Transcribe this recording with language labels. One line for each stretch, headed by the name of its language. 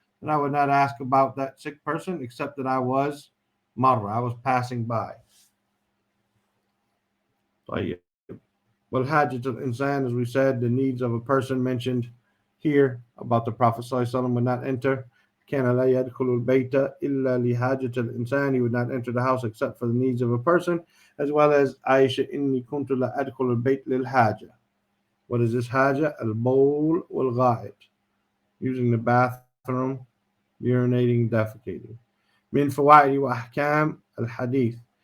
English: And I would not ask about that sick person except that I was marra, I was passing by.
Arabic: طيب. وَالْحَاجَةُ الْإِنسان,
English: as we said, the needs of a person mentioned here about the Prophet ﷺ would not enter.
Arabic: كان لا يدخل البيت إلا لحاجة الإنسان.
English: He would not enter the house except for the needs of a person, as well as
Arabic: عائشة إني كنت لا أدخل البيت للحاجة.
English: What is this حاجة?
Arabic: البول والغائط.
English: Using the bathroom, urinating, defecating.
Arabic: من فوائد وأحكام الحديث.